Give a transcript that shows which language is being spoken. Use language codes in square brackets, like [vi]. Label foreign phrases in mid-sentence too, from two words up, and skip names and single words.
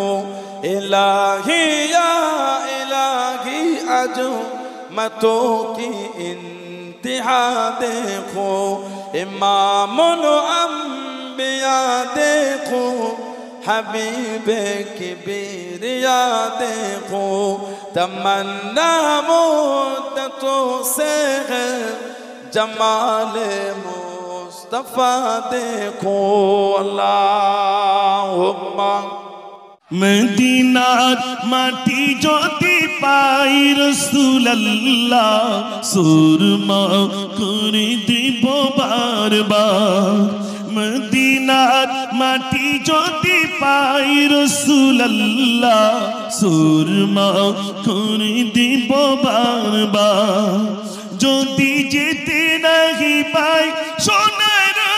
[ur] الہی یا الہی عظمتوں کی انتہا دیکھو امام الانبیاء دیکھو حبیب کبریا دیکھو تمنا مدتوں سے ہے جمال مصطفیٰ دیکھو اللہم [bn] মদিনার মাটি যদি পাই রাসূলুল্লাহ সুরমা করে দিব বারবার মদিনার মাটি যদি পাই রাসূলুল্লাহ সুরমা করে দিব বারবার যদি যেতে নাহি পাই সোনার